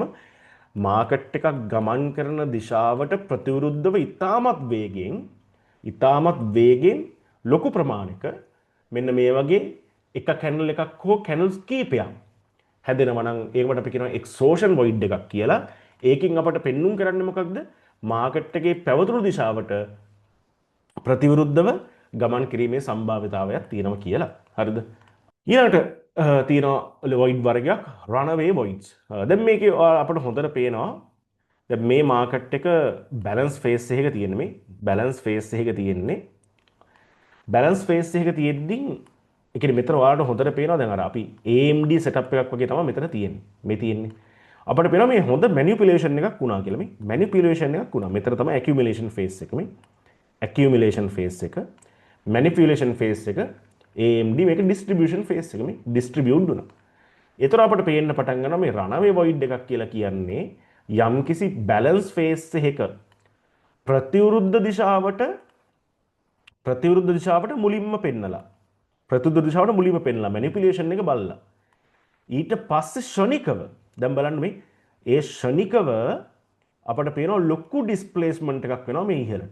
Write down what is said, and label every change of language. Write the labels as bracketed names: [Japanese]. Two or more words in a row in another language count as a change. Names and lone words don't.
[Sinhala] මාකට් එකක් ගමන් කරන දිශාවට ප්‍රතිවිරුද්ධව ඉතාමත් වේගෙන් ලොකු ප්‍රමාණයක මෙන්න මේ වගේ එක කැන්ඩල් එකක් හෝ කැන්ඩල්ස් කීපයක් හැදෙනවා නම් ඒකට අපි කියනවා [English] exhaustion void [Sinhala] එකක් කියලා. ඒකෙන් අපට පෙන්눔 කරන්නේ මොකක්ද? මාකට් එකේ පැවතුණු දිශාවට ප්‍රතිවිරුද්ධව ගමන් කිරීමේ සම්භාවිතාවයක් තියෙනවා කියලා. හරිද? ඊළඟට තියෙනවා වොයිඩ් වර්ගයක් [English] runaway voids. [Sinhala] දැන් මේකේ අපිට හොඳට පේනවා දැන් මේ මාකට් එක [English] balance phase [Sinhala] එකක තියෙන මේ [English] balance phase [Sinhala] එකක තියෙන්නේ [English] balance phase [Sinhala] එකක තියෙද්දි ඒ කියන්නේ මෙතන ඔයාලට හොඳට පේනවා දැන් අර අපි [English] AMD setup [Sinhala] එකක් වගේ තමයි මෙතන තියෙන්නේ. මේ තියෙන්නේ. අපිට පේනවා මේ හොඳ manipulation එකක් වුණා කියලා මේ manipulation එකක් වුණා. මෙතන තමයි [English] accumulation phase [Sinhala] එක මේ [English] accumulation phase [Sinhala] එක [English] manipulation phase [Sinhala] එක AMD මේක [English] distribution phase [Sinhala] එක මේ distribute වුණා. ඒතර අපිට පේන්න පටන් ගන්නවා මේ [English] runaway void [Sinhala] එකක් කියලා කියන්නේ යම්කිසි [English] balance phase [Sinhala] එකක ප්‍රතිවිරුද්ධ දිශාවට මුලින්ම පෙන්නලා ප්‍රතිවිරුද්ධ දිශාවට මුලින්ම පෙන්නලා manipulation එක බලලා ඊට පස්සේ ෂණිකව දැන් බලන්න මේ ඒ ෂණිකව අපිට පේනවා ලොකු ඩිස්ප්ලේස්මන්ට් එකක් වෙනවා මේ ඉහළට.